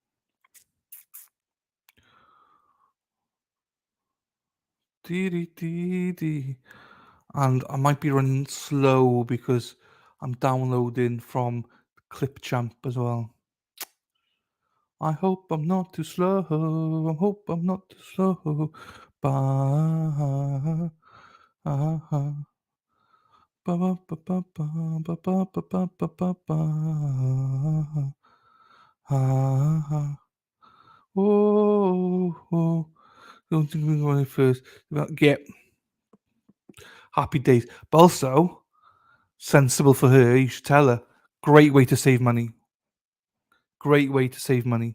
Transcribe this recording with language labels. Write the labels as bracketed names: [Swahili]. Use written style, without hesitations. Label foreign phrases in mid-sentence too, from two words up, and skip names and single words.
[English] Dee-dee-dee-dee. And I might be running slow because I'm downloading from Clipchamp as well. I hope I'm not too slow. I hope I'm not too slow. Ba, ah, ah. Ba, ba, ba, ba, ba, ba, ba, ba, ba, ba, ba, ba. Ah, ah. Oh, oh. Don't think we're going first. Get happy days. But also, sensible for her. You should tell her. Great way to save money. Great way to save money.